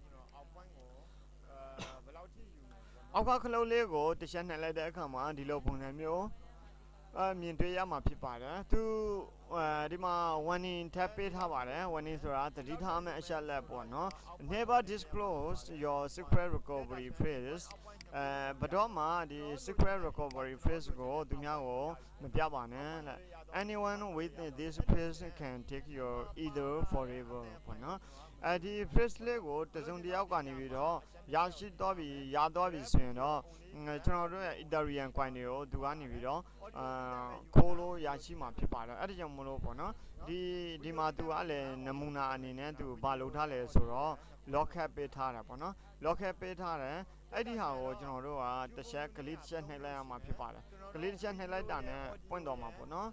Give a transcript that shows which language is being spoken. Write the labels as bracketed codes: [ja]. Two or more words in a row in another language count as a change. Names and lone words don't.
[my] အောက်ကခလုံးလေးကိုတစ်ချက်နှိပ်လိုက်တဲ့အခါမှာဒီလိုပုံစံမျိုးမြင်တွေ့ရမှာဖြစ်ပါတယ်သူဒီ မှာ [en] warning tab [my] ပေးထားပါတယ် warning ဆိုတာသတိထားမယ့်အချက်လက်ပေါ့နော် [en] never disclose your secret recovery phrase [my] ဘယ်တော့မှဒီ [en] secret recovery phrase [my] ကိုသူများကိုမပြပါနဲ့ [en] anyone with this phrase can take your either forever [my] ပေါ့နော်ဒီ phrase လေးကိုတစုံတစ်ယောက်ကနေပြီးတော့ရရှိတော့ပြီရတော့ပြီဆိုရင်တော့ကျွန်တော်တို့ရဲ့ Ethereum coin တွေကိုသူကနေပြီးတော့ခိုးလို့ရရှိမှာဖြစ်ပါတယ်အဲ့ဒါကြောင့်မလို့ပေါ့နော်ဒီမှာသူကလည်းနမူနာအနေနဲ့သူဘာလုပ်ထားလဲဆိုတော့ [en] lock cap [my] ပေးထားတာပေါ့နော် [en] lock cap [my] ပေးထားတယ်အဲ့ဒီဟာကိုကျွန်တော်တို့ကတစ်ချက်ကလေးတစ်ချက်နှိပ်လိုက်ရမှာဖြစ်ပါတယ်ကလေးတစ်ချက်နှိပ်လိုက်တာနဲ့ပွင့်တော်မှာပေါ့နော်